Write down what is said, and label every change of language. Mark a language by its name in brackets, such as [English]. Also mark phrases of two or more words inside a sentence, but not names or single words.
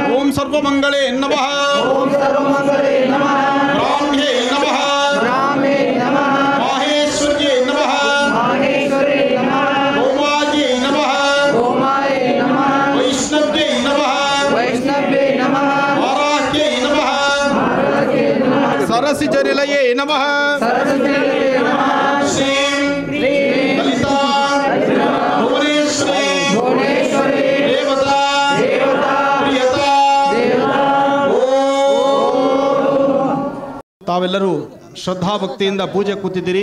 [Sanskrit] ಸರ್ವಮಂಗಳೇ ನಮಃ ಬ್ರಾಹ್ಮ್ಯೇ ನಮಃ ಮಾಹೇಶ್ವರ್ಯೇ ನಮಃ ಗೋಮಾಯೇ ನಮಃ ವೈಷ್ಣವ್ಯೇ ನಮಃ ವಾರಾಹ್ಯೇ ನಮಃ ಸರಸಿಜನಿಲಯೇ ನಮಃ ಶ್ರೀಂ ಲಲಿತಾ ಭುವನೇಶ್ವರಿ ದೇವತಾ ಪ್ರಿಯತಾ. [Kannada] ತಾವೆಲ್ಲರೂ ಶ್ರದ್ಧಾಭಕ್ತಿಯಿಂದ ಪೂಜೆ ಕೂತಿದ್ದೀರಿ.